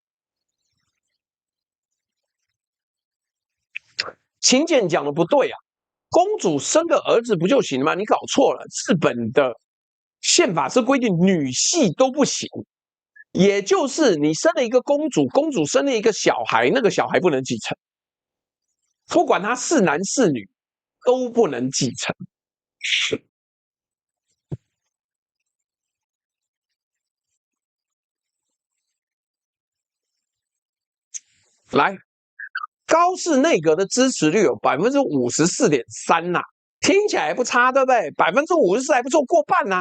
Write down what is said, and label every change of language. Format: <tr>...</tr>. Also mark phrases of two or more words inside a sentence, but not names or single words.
<zh>秦簡講的不對啊，公主生個兒子不就行了嗎？你搞錯了，日本的憲法是規定女系都不行，也就是你生了一個公主，公主生了一個小孩，那個小孩不能繼承。不管他是男是女，都不能繼承。來，高市內閣的支持率有54.3%吶，聽起來不差，對不對？54%還不錯，過半吶。</zh>